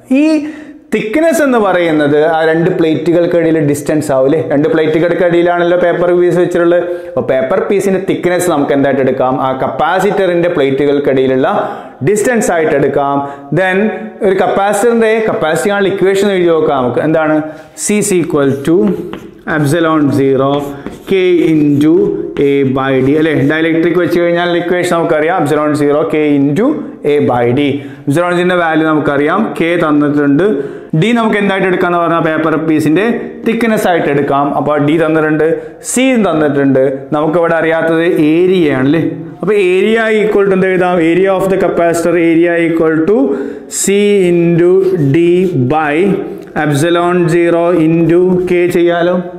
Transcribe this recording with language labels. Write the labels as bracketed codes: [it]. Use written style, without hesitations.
[ml] ഈ തിക്നെസ് എന്ന് പറയുന്നത് ആ 2 പ്ലേറ്റുകൾക്കിടയിൽ ഡിസ്റ്റൻസ് ആവും അല്ലേ. 2 പ്ലേറ്റുകൾക്കിടയിലാണല്ലോ പേപ്പർ പീസ് വെച്ചിട്ടുള്ളത്. അപ്പോൾ പേപ്പർ പീസിന്റെ തിക്നെസ് നമുക്ക് എന്തായിട്ട് എടുക്കാം ആ കപ്പാസിറ്ററിന്റെ പ്ലേറ്റുകൾക്കിടയിലുള്ള ഡിസ്റ്റൻസ് ആയിട്ട് എടുക്കാം. ദെൻ ഒരു കപ്പാസിറ്ററിന്റെ കപ്പാസിറ്റി ആണുള്ള ഇക്വേഷൻ എഴുതി നോക്കാം നമുക്ക്. എന്താണ് [en] C is equal to epsilon 0 K into A by D അല്ലേ. Dielectric വെച്ച് കഴിഞ്ഞാൽ equation നമുക്കറിയാം epsilon 0 K into A by D. [ml] epsilonന്റെ value നമുക്കറിയാം K തന്നിട്ടുണ്ട്. D നമുക്ക് എന്തായിട്ട് എടുക്കാന്ന് പറഞ്ഞാൽ പേപ്പർ പീസിന്റെ തിക്നെസ് ആയിട്ട് എടുക്കാം. അപ്പോൾ D തന്നിട്ടുണ്ട് C തന്നിട്ടുണ്ട്. നമുക്കിവിടെ അറിയാത്തത് ഏരിയ ആണല്ലേ. അപ്പോൾ [en] Area equal to എന്ത് എഴുതാം area of the capacitor area equal to C into D by epsilon 0 into K ചെയ്യാലോ.